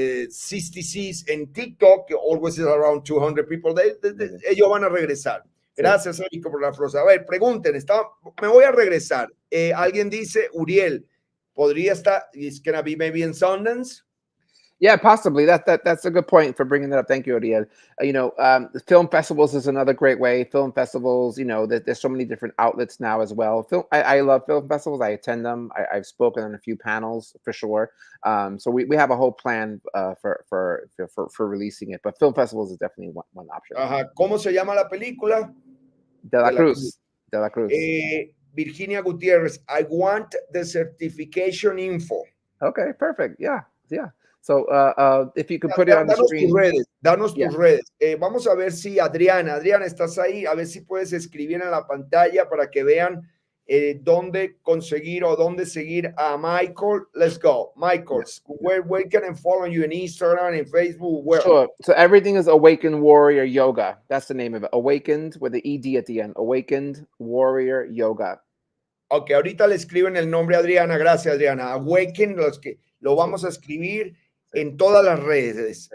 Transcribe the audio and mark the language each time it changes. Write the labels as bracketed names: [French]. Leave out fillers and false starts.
[English] 66 en TikTok, always is around 200 people. [Spanish] Ellos van a regresar. Gracias, Érico, por la prosa. A ver, pregunten. Me voy a regresar. Alguien dice, Uriel, ¿podría estar? [English] It's gonna be maybe in Sundance? Yeah, possibly. That's a good point for bringing that up. Thank you, Ariel. Film festivals is another great way. Film festivals, there's so many different outlets now as well. I love film festivals. I attend them. I've spoken on a few panels for sure. So we have a whole plan for releasing it. But film festivals is definitely one option. [Spanish] ¿Cómo se llama la película? De la Cruz. De la Cruz. [English] Virginia Gutierrez, I want the certification info. Okay, perfect. Yeah. So if you could put it on the screen. [Spanish] Danos tus redes. Vamos a ver si Adriana, ¿estás ahí? A ver si puedes escribir en la pantalla para que vean dónde conseguir o dónde seguir a Michael. [English] Let's go. Michael, where can I follow you in Instagram and Facebook? Where? Sure. So everything is Awakened Warrior Yoga. That's the name of it. Awakened with the ED at the end. Awakened Warrior Yoga. [Spanish] Ok, ahorita le escriben el nombre a Adriana. Gracias, Adriana. Awakened, lo vamos a escribir en todas las redes.